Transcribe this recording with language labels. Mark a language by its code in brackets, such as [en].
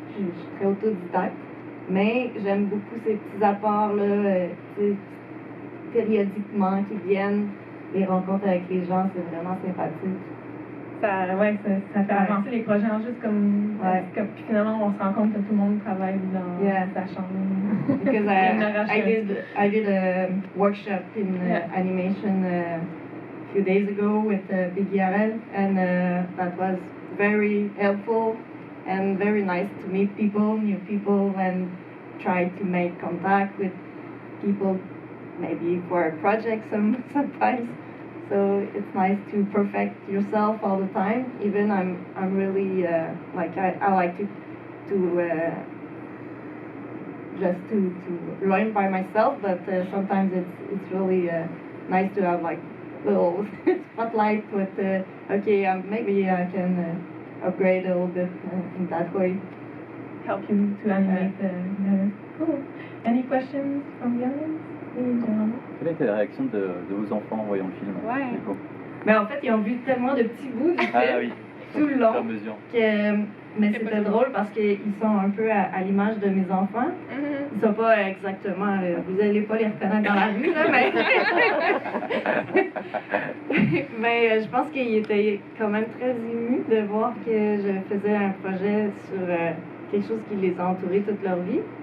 [fr] Je suis très autodidacte. Mais j'aime beaucoup ces petits apports-là, périodiquement, qui viennent. Les rencontres avec les gens, c'est vraiment sympathique. Ça fait avancer les projets en juste comme puis finalement on se rend compte que tout le monde travaille dans sa chambre. [en] Because I did a workshop in animation a few days ago with Big IRL, and that was very helpful and very nice to meet people, new people, and try to make contact with people maybe for a project sometimes. So it's nice to perfect yourself all the time. Even I'm really like I like to just to learn by myself, but sometimes it's really nice to have like little spotlight with okay, maybe I can upgrade a little bit in that way. Help you to animate better. Cool. Any questions from the audience? [fr] Quelle a été la réaction de vos enfants en voyant le film? Ouais. Mais en fait, ils ont vu tellement de petits bouts du film oui. tout le long que mais c'était drôle parce qu'ils sont un peu à l'image de mes enfants. Ils sont pas exactement, vous allez pas les reconnaître dans la rue, là, mais je pense qu'ils étaient quand même très émus de voir que je faisais un projet sur quelque chose qui les a entourés toute leur vie.